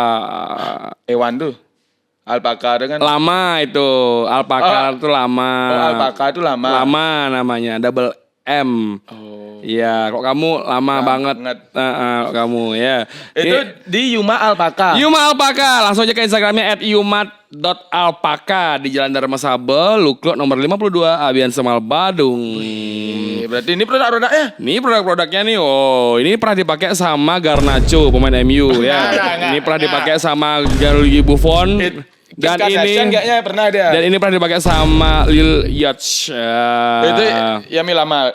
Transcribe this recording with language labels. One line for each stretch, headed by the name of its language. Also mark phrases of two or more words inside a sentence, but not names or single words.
Indonesian: Hewan tuh. Alpaka itu kan. Lama itu, Alpaka itu lama. Oh, Alpaka itu lama. Lama namanya,
English: double M.
Indonesian: Oh. Iya, kok kamu lama banget. Kamu ya. Itu di Yuma Alpaka. Yuma Alpaka, langsung aja ke Instagramnya @yumat.alpaka di Jalan Dharma Sabel, Lukluk nomor 52, Abian Semal, Badung. Berarti ini produk-produknya? Ini produk-produknya nih, ini pernah dipakai sama Garnacho, pemain MU ya. Ini pernah dipakai sama Gianluigi Buffon. Dan ini kayaknya pernah ada. Dan ini pernah dipakai sama Lil Yachty. Itu Yamal.